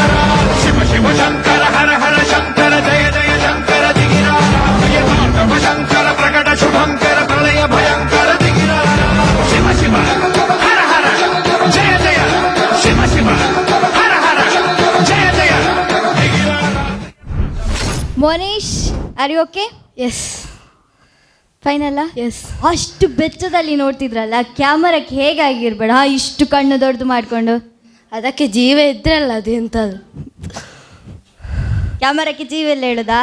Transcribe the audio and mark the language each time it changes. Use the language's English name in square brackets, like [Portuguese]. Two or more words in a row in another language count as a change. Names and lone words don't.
[Telugu] శివ శివ శంకర హర హర శంకర జయ జయ శంకర దిగిరార ప్రియతాండవ శంకర ప్రకట శుభంకర ప్రళయ భయంకర దిగిరార. శివ శివ హర హర జయ జయ శివ శివ హర హర జయ జయ దిగిరార. [English] ಮೋನೇಶ್ are you okay? ಎಸ್ [Kannada] ಫೈನಲ್ಲ? [English] ಎಸ್. [Kannada] ಅಷ್ಟು ಬೆಚ್ಚದಲ್ಲಿ ನೋಡ್ತಿದ್ರಲ್ಲ, ಕ್ಯಾಮರಕ್ಕೆ ಹೇಗಾಗಿರ್ಬೇಡ ಇಷ್ಟು ಕಣ್ಣು ದೊಡ್ಡದು ಮಾಡಿಕೊಂಡು. ಅದಕ್ಕೆ ಜೀವ ಇದ್ರಲ್ಲ ಅದು ಎಂಥದ್ದು. ಕ್ಯಾಮರಕ್ಕೆ ಜೀವ ಎಲ್ಲ ಹೇಳುದಾ?